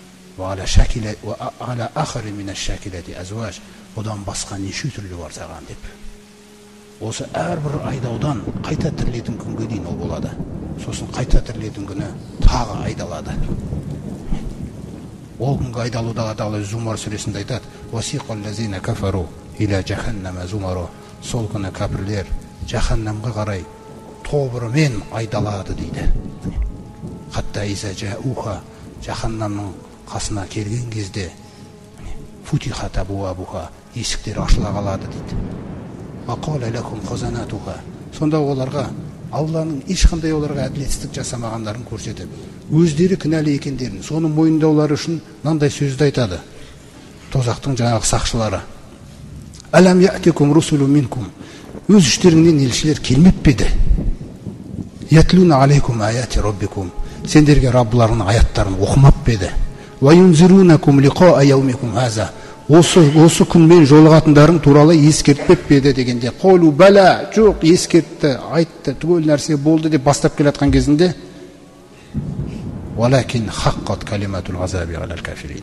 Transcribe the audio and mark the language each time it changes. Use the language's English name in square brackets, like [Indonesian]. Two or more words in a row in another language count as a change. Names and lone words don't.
[Kazakh] Одан басқа неше түрлі бар саған деп. Осы әрбір айдаудан қайта тірілетін күнге дейін ол болады. Сосын қайта тірілетін күні тағы айдалады. Ол күнгі айдалудағы Алла Зумар сүресінде айтады: [Arabic] "وسيق الذين كفروا إلى جهنم زمرا." [Kazakh] Сол күні кәпірлер жаханнамға қарай тобырымен айдалады дейді. [Arabic] حتى إذا جاءوها, [Kazakh] жаханнамның қасына келген кезде [Arabic] فتحت أبوابها, [Kazakh] есіктер ашыла қалады дейді. [Arabic] وقال لكم خزنتها. [Kazakh] Сонда оларға Алланың ешқандай оларға әділетсіздік жасамағандарын көрсетіп, өздері кінәлі екендерін, соны мойындаулары үшін мынандай сөзді айтады. Тозақтың жаңағы сақшылары: [Arabic] "ألم يأتكم رسل منكم." [Kazakh] Өз іштеріңнен елшілер келмеп пе еді? [Arabic] "يتلون عليكم آيات ربكم." [Kazakh] Сендерге Раббыларының аяттарын оқымап пе еді? [Arabic] "وينذرونكم لقاء يومكم هذا." [Kazakh] Осы күнмен жолығатындарың туралы ескертпеп пе еді дегенде, [Arabic] "قالوا بلى", [Kazakh] жоқ, ескертті, айтты, түгел нәрсе болды деп бастап келатқан кезінде, [Arabic] "ولكن حقت كلمة العذاب على الكافرين."